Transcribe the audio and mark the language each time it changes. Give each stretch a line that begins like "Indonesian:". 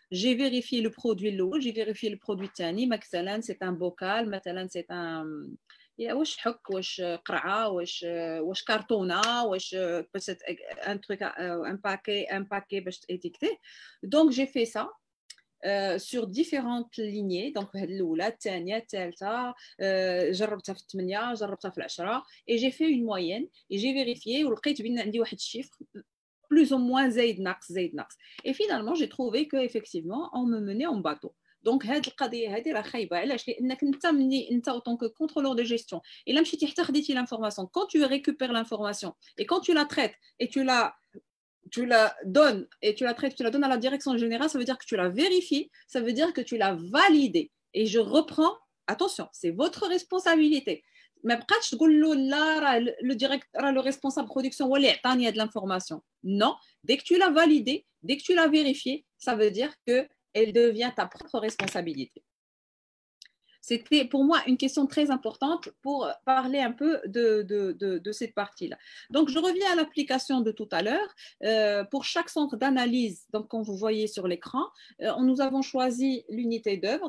French: J'ai vérifié le produit lot, j'ai vérifié le produit tani.
Arabic: مثلا
French: c'est un bocal, مثلا c'est un
Arabic: واش حك واش قرعه واش كرتونه واش
French: un truc un paquet
Arabic: باش
French: étiqueter. Donc j'ai fait ça sur différentes lignées.
Arabic: Donc الاولى الثانيه الثالثه جربتها في 8 جربتها في 10
French: et j'ai fait une moyenne et j'ai vérifié
Arabic: ولقيت بان عندي واحد الشيفر
French: plus ou moins
Arabic: زايد ناقص.
French: Et finalement, j'ai trouvé qu'effectivement, on me menait en bateau.
Arabic: Donc, هاد القضية هذه راه خايبة. علاش؟ لأنك أنت
French: en tant que contrôleur de gestion, et là
Arabic: مشيتي حتى خديتي
French: l'information. Quand tu récupères l'information et quand tu la traites et tu la donnes et tu la traites, tu la donnes à la direction générale, ça veut dire que tu la vérifies, ça veut dire que tu l'as validée. Et je reprends, attention, c'est votre responsabilité.
Arabic: ما بقاتش تقول له لا راه
French: le directeur, le responsable production
Arabic: هو اللي عطاني هاد
French: l'information. Non, dès que tu l'as validé, dès que tu l'as vérifié, ça veut dire que elle devient ta propre responsabilité. C'était pour moi une question très importante pour parler un peu de cette partie-là. Donc, je reviens à l'application de tout à l'heure. Pour chaque centre d'analyse, donc comme vous voyez sur l'écran, nous avons choisi l'unité d'œuvre.